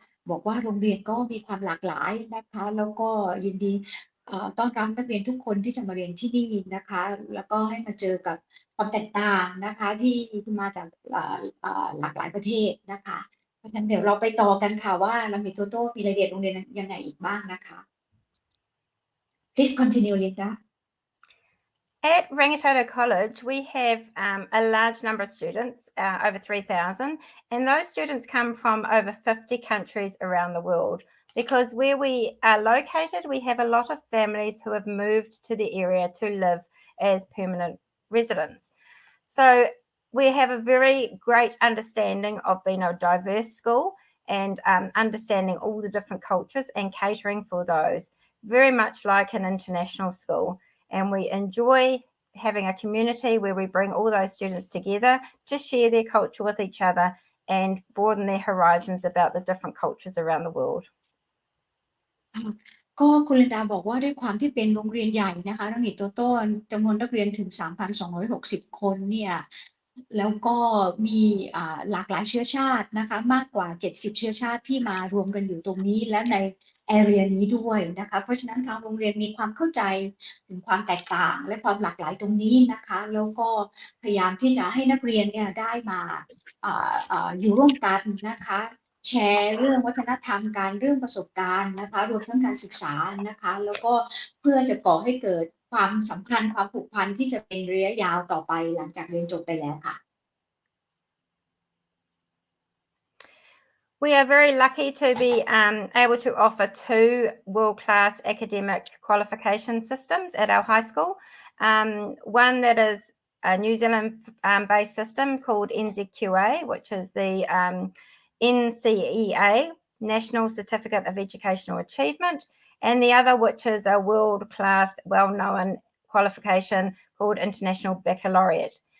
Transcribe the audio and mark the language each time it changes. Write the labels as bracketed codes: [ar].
[th] บอกว่าโรงเรียนก็มีความหลากหลายนะคะแล้วก็ยินดีต้อนรับนักเรียนทุกคนที่จะมาเรียนที่นี่นะคะแล้วก็ให้มาเจอกับความแตกต่างนะคะที่มาจากหลากหลายประเทศนะคะเพราะฉะนั้นเดี๋ยวเราไปต่อกันค่ะว่าเรามีโตโต้มีรายละเอียดโรงเรียนยังไงอีกบ้างนะคะ [en] Please continue, Linda. At Rangitoto College, we have a large number of students, over 3,000, and those students come from over 50 countries around the world. Because where we are located, we have a lot of families who have moved to the area to live as permanent residents. So we have a very great understanding of being a diverse school and understanding all the different cultures and catering for those, very much like an international school. And we enjoy having a community where we bring all those students together to share their culture with each other and broaden their horizons about the different cultures around the world. [th] ก็คุณลินดาบอกว่าด้วยความที่เป็นโรงเรียนใหญ่นะคะรังหิตโตโต้จำนวนนักเรียนถึง 3,260 คนเนี่ยแล้วก็มีหลากหลายเชื้อชาตินะคะมากกว่า70เชื้อชาติที่มารวมกันอยู่ตรงนี้และในแอเรียนี้ด้วยนะคะเพราะฉะนั้นทางโรงเรียนมีความเข้าใจถึงความแตกต่างและความหลากหลายตรงนี้นะคะแล้วก็พยายามที่จะให้นักเรียนเนี่ยได้มา อยู่ร่วมกันนะคะแชร์เรื่องวัฒนธรรมการเรื่องประสบการณ์นะคะรวมทั้งการศึกษานะคะแล้วก็เพื่อจะก่อให้เกิดความสัมพันธ์ความผูกพันที่จะเป็นระยะยาวต่อไปหลังจากเรียนจบไปแล้วค่ะ [en] We are very lucky to be able to offer 2 world-class academic qualification systems at our high school. One that is a New Zealand-based system called NZQA, which is the NCEA, National Certificate of Educational Achievement, and the other which is a world-class, well-known qualification called International Baccalaureate.